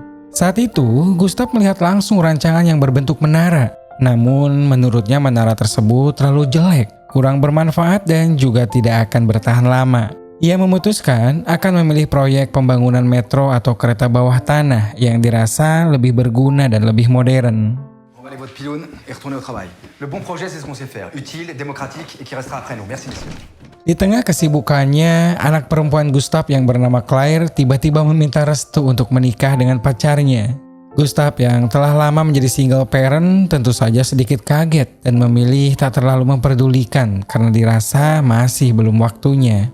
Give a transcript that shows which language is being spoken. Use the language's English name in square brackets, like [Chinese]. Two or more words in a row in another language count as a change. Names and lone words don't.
[Indonesian] Saat itu, Gustave melihat langsung rancangan yang berbentuk menara. Namun, menurutnya menara tersebut terlalu jelek, kurang bermanfaat dan juga tidak akan bertahan lama. Ia memutuskan akan memilih proyek pembangunan metro atau kereta bawah tanah yang dirasa lebih berguna dan lebih modern. [French] Emballez votre pylône et retournez au travail. Le bon projet, c'est ce qu'on sait faire. Utile, démocratique et qui restera après nous. Merci, messieurs. [Indonesian] Di tengah kesibukannya, anak perempuan Gustave yang bernama Claire tiba-tiba meminta restu untuk menikah dengan pacarnya. Gustave yang telah lama menjadi [English] single parent [Indonesian] tentu saja sedikit kaget dan memilih tak terlalu memperdulikan karena dirasa masih belum waktunya.